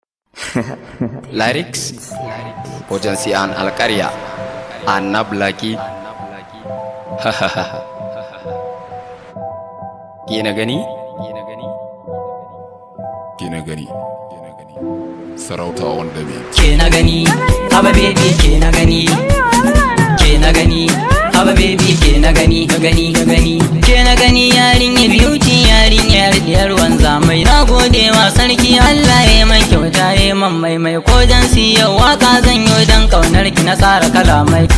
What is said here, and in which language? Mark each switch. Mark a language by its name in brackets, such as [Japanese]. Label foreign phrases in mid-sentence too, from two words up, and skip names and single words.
[Hausa] Lyrics, Ojansi An Alƙarya, Annab Laki. Ke na gani? Ke na gani. Sarauta [English] on the beat. [Hausa] Ke na gani, haba baby, ke na gani. Ke na gani, haba baby, ke na gani, ka gani, ka gani. Ke na gani, yarinya beauty, yarinya diyar wanzamai. Na gode wa sarki, Allah ya man kyauta, ya man maimai. Ko dan siya waka zan yo dan kaunar ki na tsara kalamai.